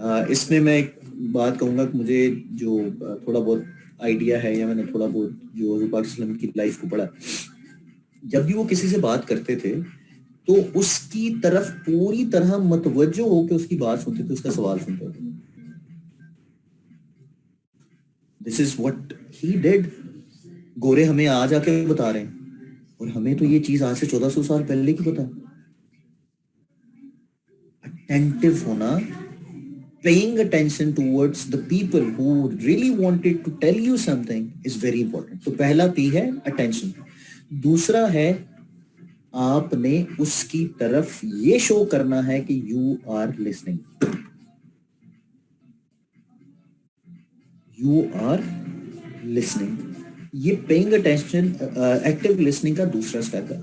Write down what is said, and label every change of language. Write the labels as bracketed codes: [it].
[ur] اس میں میں ایک بات کہوں گا کہ مجھے جو تھوڑا بہت آئیڈیا ہے یا میں نے تھوڑا بہت جو حضور پاک صلی اللہ علیہ وسلم کی لائف کو پڑھا, جب بھی وہ کسی سے بات کرتے تھے تو اس کی طرف پوری طرح متوجہ ہو کے اس کی بات سنتے تھے, اس کا سوال سنتے تھے. [en] This is what he did. [ur] گورے ہمیں آج آ کے بتا رہے ہیں, اور ہمیں تو یہ چیز آج سے 1400 سال پہلے کی پتا. [en] Attentive ہونا, paying attention towards the people who really wanted to tell you something is very important. [ur] تو پہلا P ہے attention. دوسرا ہے آپ نے اس کی طرف یہ شو کرنا ہے کہ [en] you are listening. You are listening. [ur] یہ پیئنگ اٹینشن ایکٹیو لسننگ کا دوسرا اسٹیپ ہے.